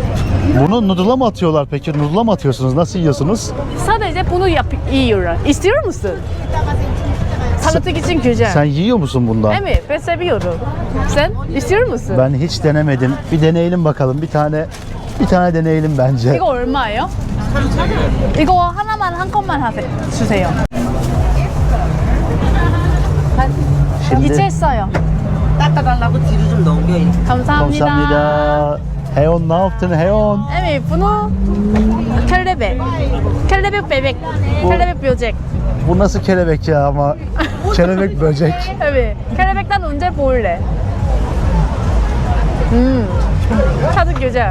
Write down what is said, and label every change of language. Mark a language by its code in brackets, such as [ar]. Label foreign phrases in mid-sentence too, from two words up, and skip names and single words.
[tr] Bunu noodle'a mı atıyorlar peki? Noodle'a mı atıyorsunuz? Nasıl yiyorsunuz? Sadece bunu yiyorlar. İstiyor musun? Salata için güzel. Sen yiyor musun bundan? Evet, ben seviyorum. Sen istiyor musun? Ben hiç denemedim. Bir deneyelim bakalım. Bir tane deneyelim bence. [ko] 이거 얼마예요? 이거 하나만 한 컵만 주세요. [tr] Şimdi [ko] 이체했어요. 닦아달라고 뒤로 좀 넘겨. 감사합니다. 감사합니다. [tr] Heon ne yaptın Heon? Evet, bunu kelebek. Kelebek bebek. Kelebek böcek. Bu nasıl kelebek ya ama? Kelebek böcek. Evet. Kelebekten önce böyle. Tadı güzel.